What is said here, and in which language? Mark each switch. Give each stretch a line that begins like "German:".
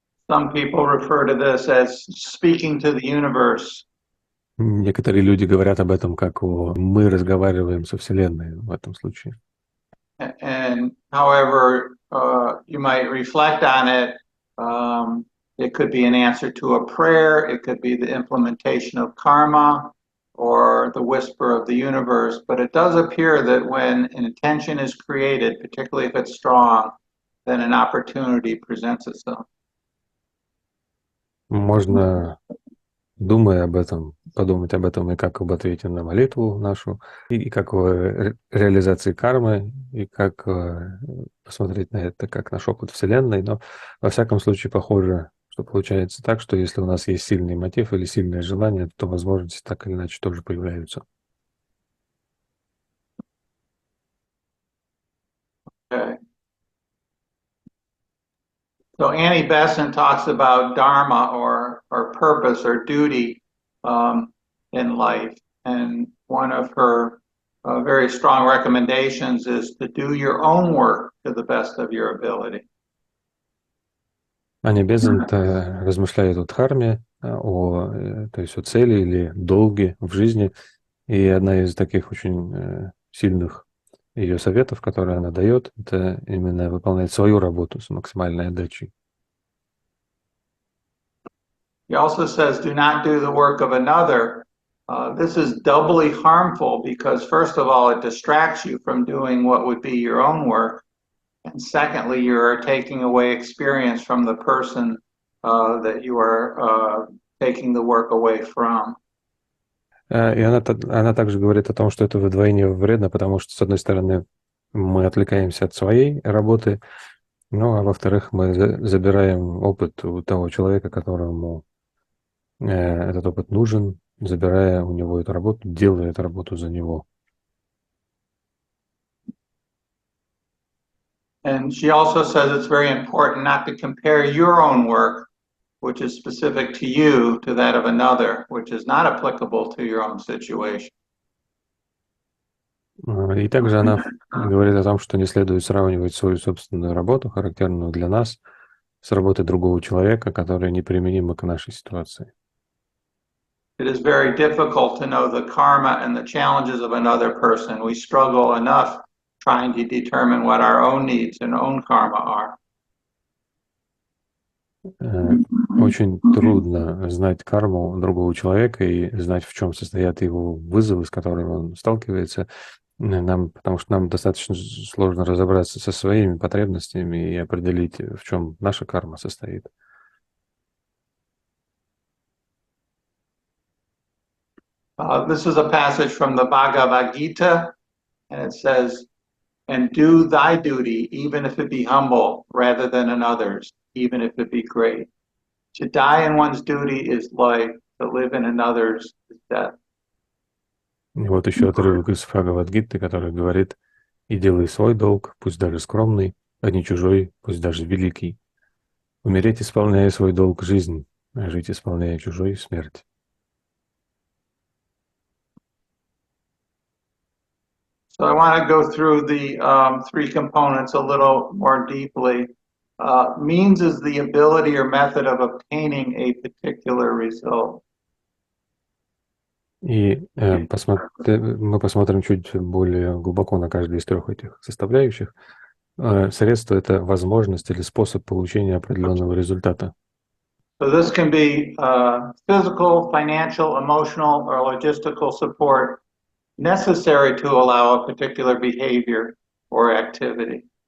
English: Some people refer to this as speaking to the universe.
Russian: Некоторые люди говорят об этом как мы разговариваем со Вселенной в этом случае.
English: And however you might reflect on it, it could be an answer to a prayer, it could be the implementation of karma, or the whisper of the universe. But it does appear that when an intention is created, particularly if it's strong, then an opportunity presents itself.
Russian: Можно, думая об этом, подумать об этом и как об ответе на молитву нашу, и как о реализации кармы, и как посмотреть на это как на опыт Вселенной. Но во всяком случае похоже, что получается так, что если у нас есть сильный мотив или сильное желание, то возможности так или иначе тоже появляются.
English: Okay. So Annie Besant talks about dharma or purpose or duty in life. And one of her very strong recommendations is to do your own work to the best of your ability.
Russian: Аня Безант размышляет о дхарме, то есть о цели или долге в жизни. И одна из таких очень сильных ее советов, которые она дает, это именно выполнять свою работу с максимальной отдачей.
English: He also says, do not do the work of another. This is doubly harmful because, first of all, it distracts you from doing what would be your own work. And secondly, you are taking away experience from the person that you are taking the work away from.
Russian: И она также говорит о том, что это вдвойне вредно, потому что, с одной стороны, мы отвлекаемся от своей работы, ну, а во-вторых, мы забираем опыт у того человека, которому этот опыт нужен, забирая у него эту работу, делая эту работу за него.
English: And she also says it's very important not to compare your own work, which is specific to you, to that of another, which is not applicable to your own situation.
Russian: И также она говорит о том, что не следует сравнивать свою собственную работу, характерную для нас, с работой другого человека, которая неприменима к нашей ситуации.
English: It is very difficult to know the karma and the challenges of another person. We struggle enough trying to determine what our own needs and own karma are.
Russian: Очень трудно знать карму другого человека и знать, в чем состоят его вызовы, с которыми он сталкивается, потому что нам достаточно сложно разобраться со своими потребностями и определить, в чем наша карма состоит.
English: This is a passage from the Bhagavad Gita, and it says, and do thy duty, even if it be humble, rather than another's, even if it be great. To die in one's duty is life, to live in another's is death.
Russian: И вот еще отрывок из Бхагавад-гиты, который говорит: «И делай свой долг, пусть даже скромный, а не чужой, пусть даже великий. Умереть, исполняя свой долг, жизнь, а жить, исполняя чужой, смерть».
English: So I want to go through the three components a little more deeply. Means is the ability or method of obtaining a particular result.
Russian: И мы посмотрим чуть более глубоко на каждую из трех этих составляющих. Средство — это возможность или способ получения определенного результата.
English: So this can be physical, financial, emotional, or logistical support necessary to allow a particular behavior or activity.